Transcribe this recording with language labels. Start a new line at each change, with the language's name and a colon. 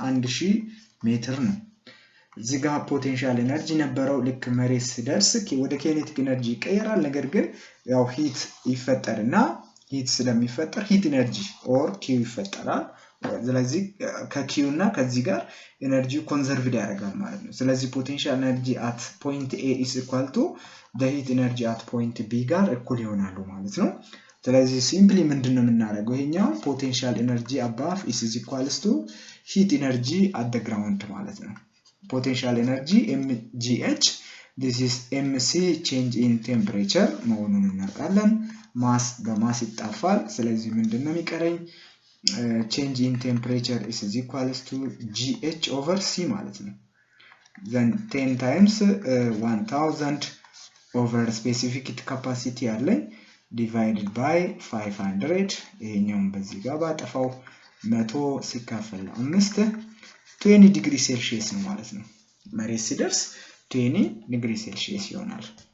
Amharic: 1000 ሜትር ነው። እዚህ ጋር ፖቴንሻል ኤነርጂ ነበረው። ልክ መሬት ሲደርስ ወደ ኬኔቲክ ኤነርጂ ይቀየራል። ነገር ግን ያው ሂት ይፈጠርና ሂት ስለሚፈጠር ሂት ኤነርጂ ኦር ኪው ይፈጠራል። ስለዚህ ከኪው እና ከዚህ ጋር ኤነርጂው ኮንዘርቭድ ያደርጋል ማለት ነው። ስለዚህ ፖቴንሻል ኤነርጂ
English: at point A is equal to the heat energy at point B
Amharic: ጋር እኩል ይሆናሉ ማለት ነው። ስለዚህ ሲምፕሊ ምንድነው የምናደርገው? ይሄኛው ፖቴንሻል ኤነርጂ
English: above is equals to heat energy at the ground
Amharic: ማለት ነው። ፖቴንሻል ኤነርጂ
English: mgh, this is mc change in temperature
Amharic: መሆኑን እናውቃለን። ማስ በማስ ይጣፋል። ስለዚህ ምንድነው የሚቀረኝ?
English: change in temperature is equals to gh over c
Amharic: ማለት ነው።
English: then 10 times 1000 over specific heat capacity
Amharic: አለኝ
English: divided by 500
Amharic: ይሄኛውን በዚህ ጋር ባጠፋው 100 ሲካፈል 5 20 ዲግሪ ሴልሺየስ ነው ማለት ነው። መሬት ሲደርስ 20 ዲግሪ ሴልሺየስ ይሆናል።